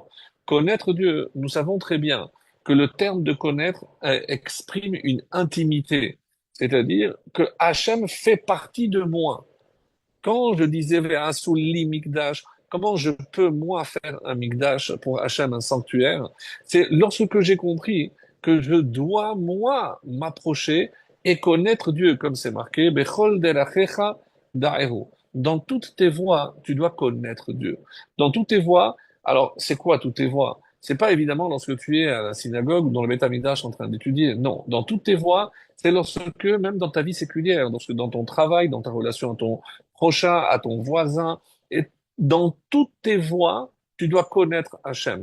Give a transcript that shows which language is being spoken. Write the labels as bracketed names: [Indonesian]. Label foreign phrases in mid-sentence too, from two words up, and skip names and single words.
[French] Connaître Dieu, nous savons très bien que le terme de connaître exprime une intimité, c'est-à-dire que Hachem fait partie de moi. Quand je disais [Hebrew] ועשו לי מקדש, [French] comment je peux moi faire un Mikdash pour Hachem, un sanctuaire, c'est lorsque j'ai compris que je dois moi m'approcher et connaître Dieu, comme c'est marqué, [Hebrew] בכל דרכיך דעהו. [French] Dans toutes tes voies, tu dois connaître Dieu. Dans toutes tes voies, alors c'est quoi toutes tes voies? C'est pas évidemment lorsque tu es à la synagogue ou dans le [Hebrew] בית המקדש [French] en train d'étudier. Non, dans toutes tes voies, c'est lorsque même dans ta vie séculière, lorsque dans ton travail, dans ta relation à ton prochain, à ton voisin, et dans toutes tes voies, tu dois connaître Hachem.